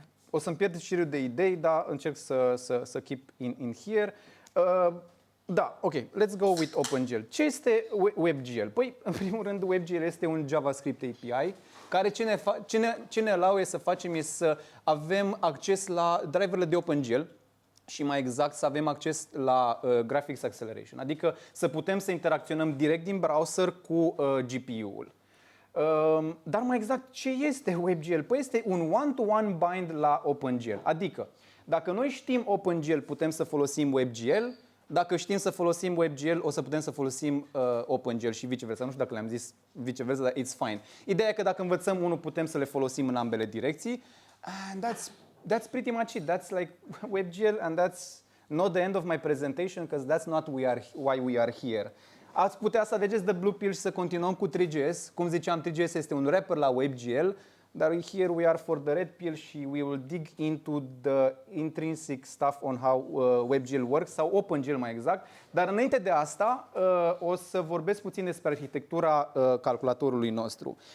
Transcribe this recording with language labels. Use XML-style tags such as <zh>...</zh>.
<ro>O să-mi pierd șirul de idei, dar încerc să</ro> <en>keep in here. Da, ok, let's go with OpenGL.</en> <ro>Ce este WebGL? Păi, în primul rând, WebGL este un JavaScript API care ce ne allow să facem este să avem acces la driverele de OpenGL și mai exact să avem acces la Graphics Acceleration, adică să putem să interacționăm direct din browser cu GPU-ul. Dar mai exact, ce este WebGL? Păi este un one-to-one bind la OpenGL, adică dacă noi știm OpenGL, putem să folosim WebGL. Dacă știm să folosim WebGL, o să putem să folosim OpenGL și viceversa. Nu știu dacă le-am zis viceversa, dar</ro> <en>it's fine.</en> <ro>Ideea e că dacă învățăm unul, putem să le folosim în ambele direcții.</ro> <en>And that's pretty much it. That's like WebGL and that's not the end of my presentation because that's not why we are here.</en> <ro>Ați putea să alegeți de blue pill și să continuăm cu 3JS. Cum ziceam, 3JS este un wrapper la WebGL. Dar</ro> <en>here we are for the red pill și we will dig into the intrinsic stuff on how WebGL works,</en> <ro>sau OpenGL mai exact. Dar înainte de asta, o să vorbesc puțin despre arhitectura calculatorului nostru.</ro>